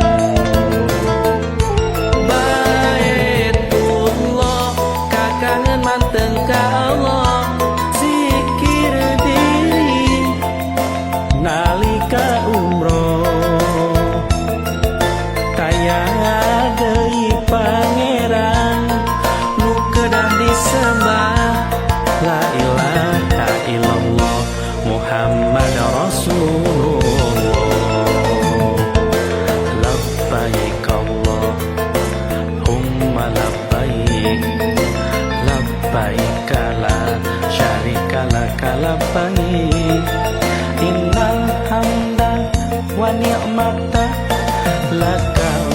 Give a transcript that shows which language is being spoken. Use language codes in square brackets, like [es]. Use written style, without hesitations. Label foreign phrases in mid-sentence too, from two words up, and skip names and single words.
[su] Baitullah kakangen manteng ka Allah zikir diri nalika umroh kaya deui pangeran nu kedah disembah [ar] لا إله إلا الله محمد رسول الله لبيك اللهم لبيك لبيك لا شريك لك لبيك إن الحمد والنعمة لك